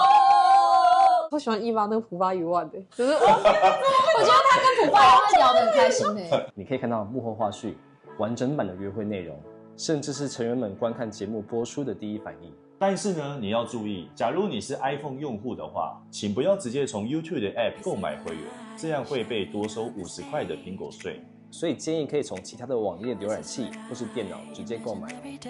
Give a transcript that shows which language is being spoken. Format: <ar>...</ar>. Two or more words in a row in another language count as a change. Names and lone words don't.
<zh>我喜歡伊娃那個普巴魚丸的，就是我觉得他跟普巴魚丸聊得很開心欸。你可以看到幕後花絮、完整版的約會內容，甚至是成員們觀看節目播出的第一反應。但是呢，你要注意，假如你是 iPhone 用戶的話，請不要直接從 YouTube 的 App 購買會員，這樣會被多收50塊的蘋果稅。所以建議可以從其他的網頁瀏覽器或是電腦直接購買。</zh>